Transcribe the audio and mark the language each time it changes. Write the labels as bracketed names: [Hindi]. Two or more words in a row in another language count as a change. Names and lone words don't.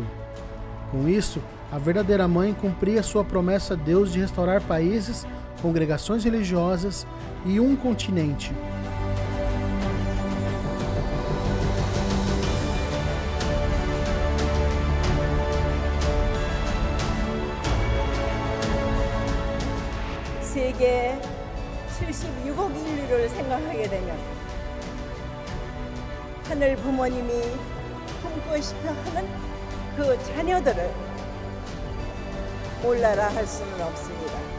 [Portuguese] Com isso, a verdadeira mãe cumpria sua promessa a Deus de restaurar países, congregações religiosas e um continente. [Korean] 세계 76억 인류를 생각하게 되면 하늘 부모님이 품고 싶어 하는 그 자녀들을 몰라라 할 수는 없습니다.